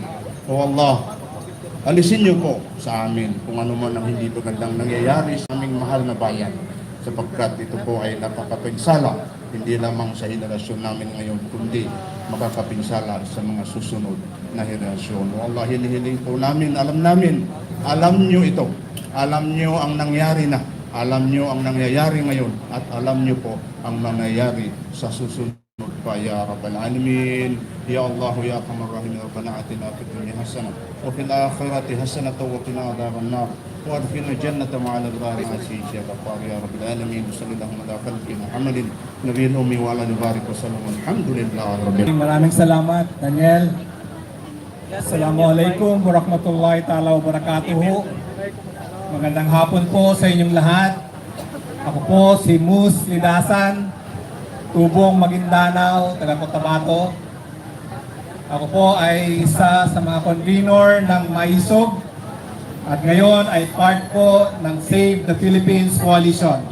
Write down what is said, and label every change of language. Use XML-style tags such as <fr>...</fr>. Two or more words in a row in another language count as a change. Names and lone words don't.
<tl>O Allah, alisin niyo po sa amin kung ano man ang hindi magandang nangyayari sa aming mahal na bayan, sapagkat ito po ay nakakapinsala hindi lamang sa henerasyon namin ngayon, kundi makakapinsala sa mga susunod na henerasyon. O Allah, hinihiling po namin, alam niyo ito, alam niyo ang nangyari na, alam niyo ang nangyayari ngayon, at alam niyo po ang nangyayari sa susunod pa,</tl> <ar>يا رب العالمين. يا الله، يا أرحم الراحمين، ربنا آتنا في الدنيا حسنة وفي الآخرة حسنة وقنا عذاب النار وأدخلنا الجنة مع الأبرار عزيز يا غفار يا رب العالمين. صلى الله على خلق محمد النبي الأمي وعلى بارك وسلم. الحمد لله رب.</ar> <tl>Maraming salamat, Daniel.</tl> <ar>السلام عليكم ورحمة الله تعالى وبركاته.</ar> <tl>Magandang hapon po sa inyong lahat. Ako po si Mus Lidasan, Tubong Maguindanao, taga Cotabato. Ako po ay isa sa mga convenor ng Maisog at ngayon ay part po ng Save the Philippines Coalition.</tl>